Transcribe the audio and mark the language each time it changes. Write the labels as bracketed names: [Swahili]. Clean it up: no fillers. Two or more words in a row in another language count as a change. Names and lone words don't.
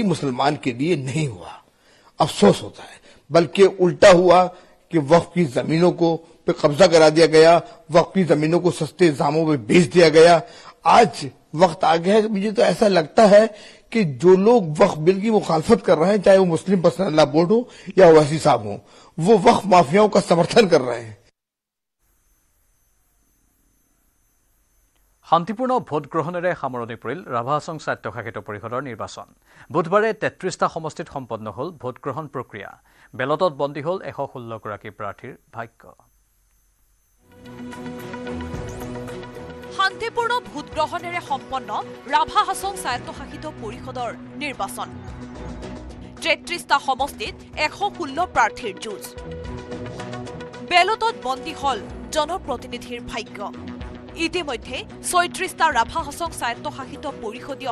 [Hindi] मुसलमान के लिए नहीं हुआ अफसोस होता है बल्कि उल्टा हुआ कि वक्फ की जमीनों को पे कब्जा करा दिया गया वक्फ की जमीनों को सस्ते दामों में बेच दिया गया आज वक्त आ गया है मुझे तो ऐसा लगता है कि जो लोग वक्फ बिल की मुखालफत कर रहे हैं चाहे वो मुस्लिम पर्सनल लॉ बोर्ड हो या ओवैसी साहब हो वो वक्फ माफियाओं का समर्थन कर रहे हैं [Assamese] শান্তিপূৰ্ণ ভোট গ্ৰহণেৰে সামৰণি পৰিল ৰাভা হাছং স্বায়ত্তশাসিত পৰিষদৰ নিৰ্বাচন বুধবাৰে ৩৩টা সমষ্টিত সম্পন্ন হ'ল ভোট গ্ৰহণ প্ৰক্ৰিয়া বেলটত বন্দী হ'ল ১১৬ গৰাকী প্ৰাৰ্থীৰ ভাগ্য শান্তিপূৰ্ণ ভোট গ্ৰহণেৰে সম্পন্ন ৰাভা হাছং স্বায়ত্তশাসিত পৰিষদৰ নিৰ্বাচন ৩৩টা সমষ্টিত ১১৬ প্ৰাৰ্থীৰ যুঁজ বেলটত বন্দী হ'ল জনপ্ৰতিনিধিৰ ভাগ্য ইতিমধ্যে ৩৬টা ৰাভা হাছং স্বায়ত্তশাসিত পৰিষদীয়